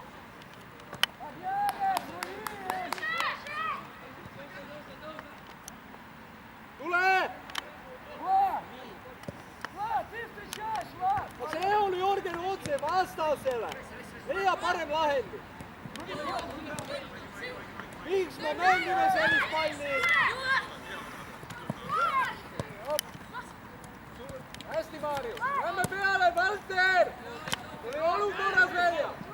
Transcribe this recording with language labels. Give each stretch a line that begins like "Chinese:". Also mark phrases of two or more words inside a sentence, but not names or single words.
Estonian: Tule!
Russian: Влад! Влад, ты встречаешь, Влад!
Estonian: No see oli Jörgen otse vastasele. Leia parem lahendi. Miks me mängime sellist palli? Hästi, Maarju. Lähme peale, Valter! Tuli olukorras välja.